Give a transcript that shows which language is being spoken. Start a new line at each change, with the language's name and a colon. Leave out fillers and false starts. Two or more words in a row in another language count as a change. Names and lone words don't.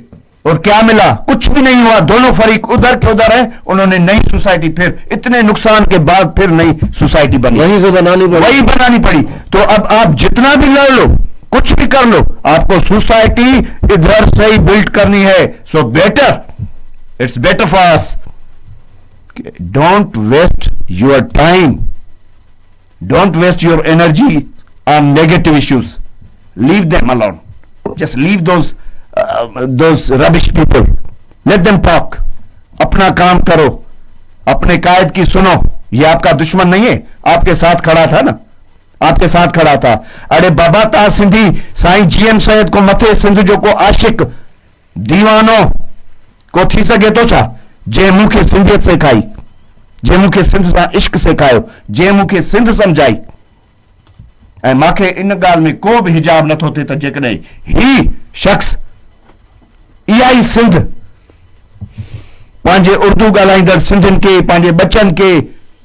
Hindi: और क्या मिला? कुछ भी नहीं हुआ। दोनों फरीक उधर के उधर है। उन्होंने नई सोसाइटी, फिर इतने नुकसान के बाद फिर नई सोसाइटी बनी, वहीं से वही बनानी पड़ी। तो अब आप जितना भी लड़ लो, कुछ भी कर लो, आपको सोसाइटी इधर से ही बिल्ड करनी है।
English: So better, it's better for us, don't waste your time, don't waste your energy on negative issues, leave them alone, just leave those rubbish people, let them talk,
Hindi: अपना काम करो, अपने कायद की सुनो। ये आपका दुश्मन नहीं है, आपके साथ खड़ा था ना, आपके साथ खड़ा था।
Sindhi: अरे बाबा ता सिंधी साईं GM सैयद को मथे सिंध जो को आशिक दीवानो को थी सके तो छा, जे मूंखे सिंधियत सेखाई, जे मूंखे सिंध सां इश्क सेखायो, जे मूंखे सिंध समझाई, ऐं मूंखे इन ॻाल्हि में को बि हिजाब नथो थिए त जेकॾहिं ही शख्स इहा ई सिंध पंहिंजे उर्दू ॻाल्हाईंदड़ सिंधियुनि खे, पंहिंजे बचनि खे